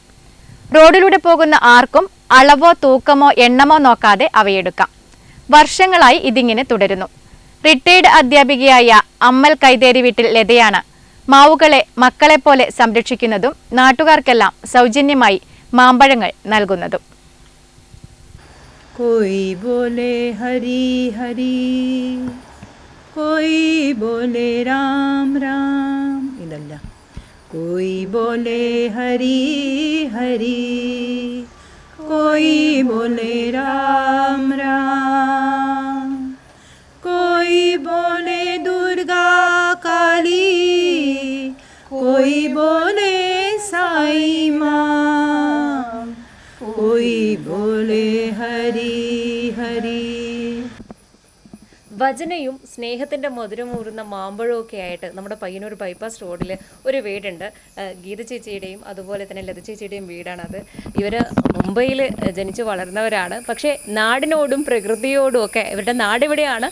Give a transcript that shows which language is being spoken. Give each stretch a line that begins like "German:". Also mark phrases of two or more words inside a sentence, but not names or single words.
Malayalam: റോഡിലൂടെ പോകുന്ന ആർക്കും അളവോ തൂക്കമോ എണ്ണമോ നോക്കാതെ അവയെടുക്കാം. വർഷങ്ങളായി ഇതിങ്ങനെ തുടരുന്നു. റിട്ടയർഡ് അധ്യാപികയായ അമ്മൽ കൈതേരി വീട്ടിൽ ലതയാണ് മാവുകളെ മക്കളെപ്പോലെ സംരക്ഷിക്കുന്നതും നാട്ടുകാർക്കെല്ലാം സൗജന്യമായി മാമ്പഴങ്ങൾ നൽകുന്നതും.
Hindi: कोई बोले हरी हरी कोई बोले राम राम इदल्ल कोई बोले हरि हरि कोई बोले राम राम कोई बोले दुर्गा काली कोई बोले साई माँ कोई बोले हरि हरि.
Malayalam: വചനയും സ്നേഹത്തിൻ്റെ മധുരമൂറുന്ന മാമ്പഴവും ഒക്കെ ആയിട്ട് നമ്മുടെ പയ്യന്നൂർ ബൈപ്പാസ് റോഡിൽ ഒരു വീടുണ്ട്. ഗീത ചേച്ചിയുടെയും അതുപോലെ തന്നെ ലത ചേച്ചിയുടെയും വീടാണത്. ഇവർ മുംബൈയിൽ ജനിച്ച് വളർന്നവരാണ്. പക്ഷേ നാടിനോടും പ്രകൃതിയോടും ഒക്കെ ഇവരുടെ നാടിവിടെയാണ്.